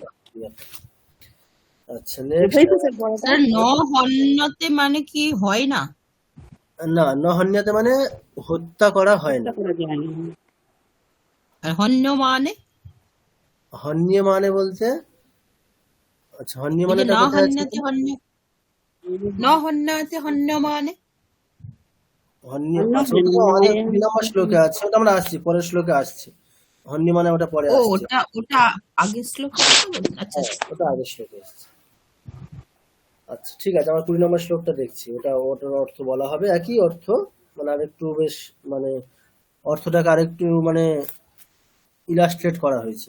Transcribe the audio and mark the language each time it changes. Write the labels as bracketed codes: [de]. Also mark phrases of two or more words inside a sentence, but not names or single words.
[bn] আচ্ছা, নেক্সট। স্যার [sa] ন হন্যতে [bn] মানে কি হয় না? না, নহন্যতে মানে হত্যা করা হয় না। আর হন্য মানে? হন্য মানে বলতে, আচ্ছা, হন্য মানে [sa] ন হন্যতে হন্য, ন হন্যতে হন্য মানে [bn] হন্য, আচ্ছা, ওটা তো আমাদের 2 নম্বর শ্লোকে আছে, ওটা আমরা আসছি, পরের শ্লোকে আসছে। হন্য মানে ওটা পরে আসছে। ওটা আগের শ্লোকে। আচ্ছা, ওটা আগের শ্লোকে আসছে। আচ্ছা, ঠিক আছে, আমরা 20 নম্বর শ্লোকটা দেখছি, ওটার অর্থ বলা হবে, একই অর্থ, মানে আরেকটু বেশ মানে অর্থটাকে আরেকটু মানে ইলাস্ট্রেট করা হয়েছে।